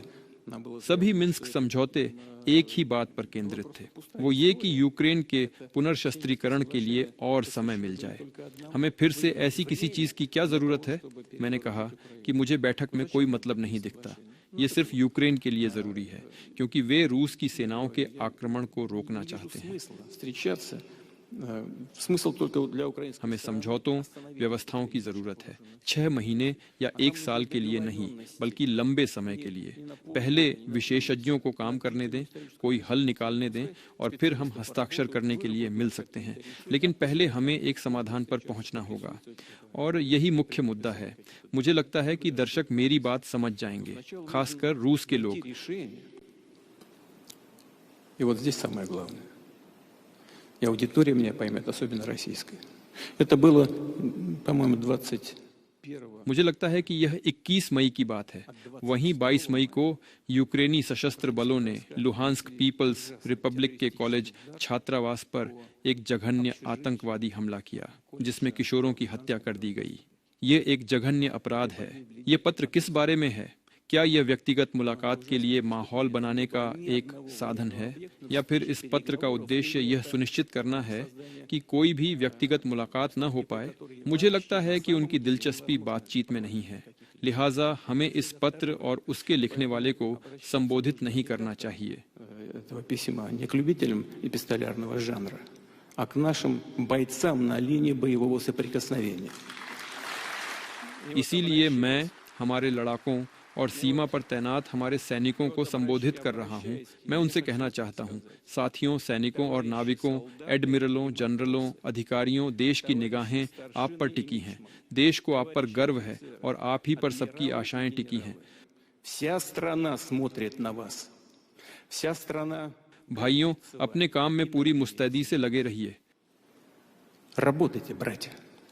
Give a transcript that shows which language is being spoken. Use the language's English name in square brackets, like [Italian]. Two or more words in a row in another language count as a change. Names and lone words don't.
[Hindi] सभी मिन्स्क समझौते एक ही बात पर केंद्रित थे, वो ये कि यूक्रेन के पुनर्शस्त्रीकरण के लिए और समय मिल जाए। हमें फिर से ऐसी किसी चीज की क्या जरूरत है? मैंने कहा कि मुझे बैठक में कोई मतलब नहीं दिखता, ये सिर्फ यूक्रेन के लिए जरूरी है, क्योंकि वे रूस की सेनाओं के आक्रमण को रोकना चाहते हैं। [Russian] Смысл только для украинских. [Hindi] हमें समझौतों, व्यवस्थाओं की जरूरत है, 6 महीने या 1 साल के लिए नहीं, बल्कि लंबे समय के लिए। पहले विशेषज्ञों को काम करने दें, कोई हल निकालने दें, और फिर हम हस्ताक्षर करने के लिए मिल सकते हैं। लेकिन पहले हमें एक समाधान पर पहुंचना होगा, और यही मुख्य मुद्दा है। मुझे लगता है कि दर्शक मेरी बात समझ जाएंगे, खासकर रूस के लोग। [Russian] И вот здесь самое главное. И аудитория меня поймет, особенно российская. Это было, по-моему, 21 [Hindi] मुझे लगता है कि यह 21 मई की बात है। वहीं 22 मई को यूक्रेनी सशस्त्र बलों ने लुहांस्क पीपल्स रिपब्लिक के कॉलेज छात्रावास पर एक जघन्य आतंकवादी हमला किया, जिसमें किशोरों की हत्या कर दी गई। ये एक जघन्य अपराध है। ये पत्र किस बारे में है? क्या यह व्यक्तिगत मुलाकात के लिए माहौल बनाने का एक साधन है, या फिर इस पत्र का उद्देश्य यह सुनिश्चित करना है कि कोई भी व्यक्तिगत मुलाकात न हो पाए? मुझे लगता है कि उनकी दिलचस्पी बातचीत में नहीं है, लिहाजा हमें इस पत्र और उसके लिखने वाले को संबोधित नहीं करना चाहिए। [Russian] этого письма не к любителям эпистолярного жанра, а к нашим бойцам на линии боевого सоприкосновения. [Hindi] इसीलिए मैं हमारे लड़ाकों और सीमा पर तैनात हमारे सैनिकों को संबोधित कर रहा हूं। मैं उनसे कहना चाहता हूं, साथियों, सैनिकों और नाविकों, एडमिरलों, जनरलों, अधिकारियों, देश की निगाहें आप पर टिकी हैं। देश को आप पर गर्व है और आप ही पर सबकी आशाएं टिकी हैं। [Russian] Вся страна смотрит на вас. Вся страна. [Hindi] भाइयों, अपने काम में पूरी मुस्तैदी से लगे रहिए। [Russian] Работайте, братья.